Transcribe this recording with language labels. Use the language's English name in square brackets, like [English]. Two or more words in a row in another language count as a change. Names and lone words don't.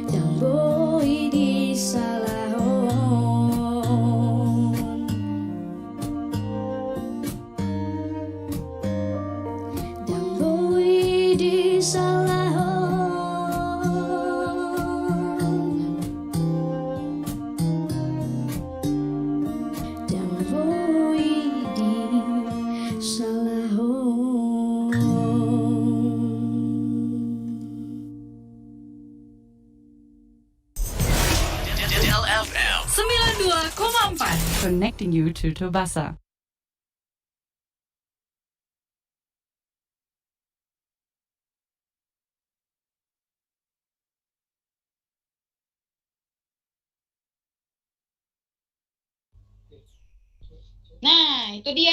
[Batak Toba] di salahong dang boy di salahong dang boy di salahong. [English] LFM 92,4 Connecting you to Tobasa. [Indonesian] Nah, itu dia.